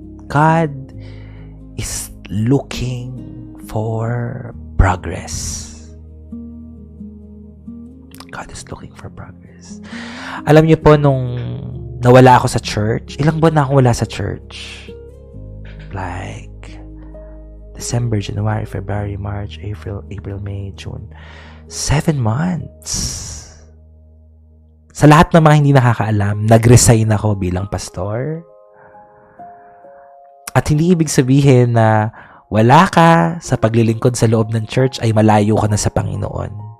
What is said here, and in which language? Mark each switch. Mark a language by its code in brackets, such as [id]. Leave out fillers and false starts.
[en] God is looking for progress. God is looking for progress. [tl] Alam niyo po, nung nawala ako sa church, ilang buwan na akong wala sa church? [en] Like, December, January, February, March, April, May, June. 7 months. [tl] Sa lahat ng mga hindi nakakaalam, nag-resign ako bilang pastor. At hindi ibig sabihin na wala ka sa paglilingkod sa loob ng church ay malayo ka na sa Panginoon.